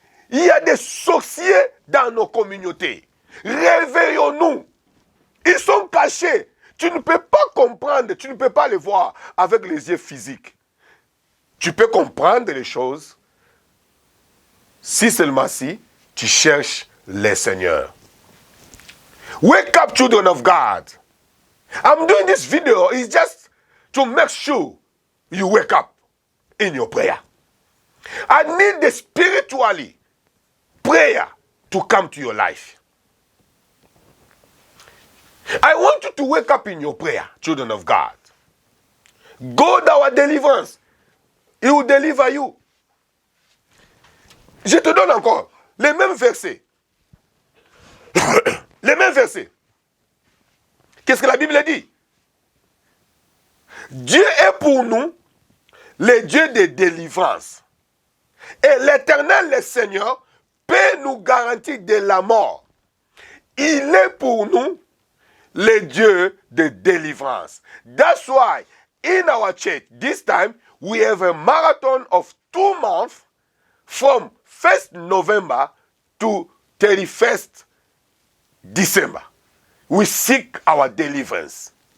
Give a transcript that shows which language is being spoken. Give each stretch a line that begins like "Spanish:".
French: Il y a des sorciers dans nos communautés. Réveillons-nous. Ils sont cachés. Tu ne peux pas comprendre, tu ne peux pas les voir avec les yeux physiques. Tu peux comprendre les choses si seulement si tu cherches le Seigneur.
English: Wake up, children of God. I'm doing this video is just to make sure you wake up in your prayer. I need the spiritually prayer to come to your life. I want you to wake up in your prayer, children of God. God, our deliverance, He will deliver you.
French: Je te donne encore les mêmes versets. Les mêmes versets. Qu'est-ce que la Bible dit? Dieu est pour nous le Dieu de délivrance. Et l'Éternel, le Seigneur, peut nous garantir de la mort. Il est pour nous le Dieu de délivrance.
English: That's why in our church this time we have a marathon of 2 months from 1st November to 31st December. We seek our deliverance.